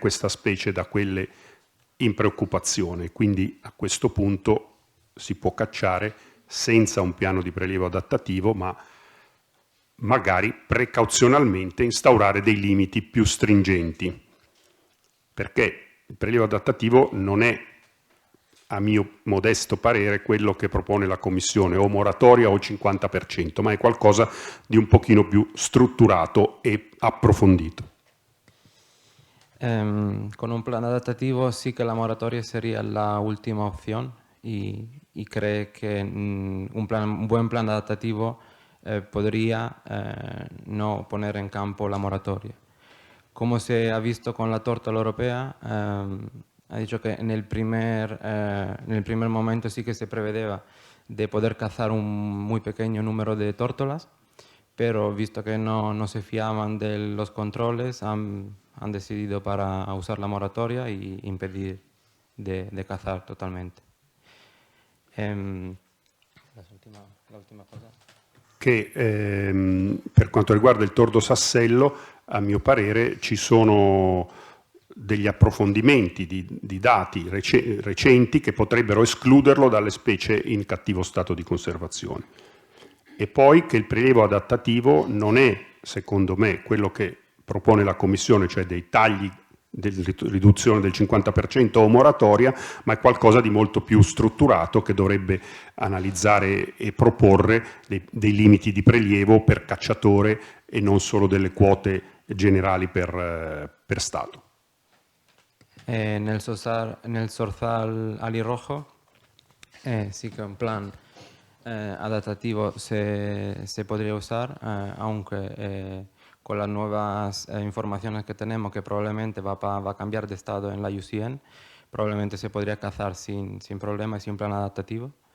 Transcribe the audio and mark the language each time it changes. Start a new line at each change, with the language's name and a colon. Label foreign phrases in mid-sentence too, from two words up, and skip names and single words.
Italian: questa specie da quelle in preoccupazione, quindi a questo punto si può cacciare senza un piano di prelievo adattativo, ma magari precauzionalmente instaurare dei limiti più stringenti, perché il prelievo adattativo non è, a mio modesto parere, quello che propone la Commissione, o moratoria o 50%, ma è qualcosa di un pochino più strutturato e approfondito.
Spanish: Con un plan adaptativo sí que la moratoria sería la última opción y cree que un buen plan adaptativo podría no poner en campo la moratoria. Como se ha visto con la tórtola europea, ha dicho que en el primer momento sí que se prevedeva de poder cazar un muy pequeño número de tórtolas, pero visto que no se fiaban de los controles, han decidido para usar la moratoria y impedir de cazar totalmente. La última cosa.
Italian: Che per quanto riguarda il tordo sassello, a mio parere ci sono degli approfondimenti di dati recenti che potrebbero escluderlo dalle specie in cattivo stato di conservazione. E poi che il prelievo adattativo non è, secondo me, quello che propone la Commissione, cioè dei tagli, riduzione del 50% o moratoria, ma è qualcosa di molto più strutturato che dovrebbe analizzare e proporre dei limiti di prelievo per cacciatore e non solo delle quote generali per Stato.
Spanish: Nel zorzal alirrojo sí que un plan adaptativo se podría usar, aunque con las nuevas informaciones que tenemos, que probablemente va a cambiar de estado en la IUCN, probablemente se podría cazar sin problema y sin plan adaptativo.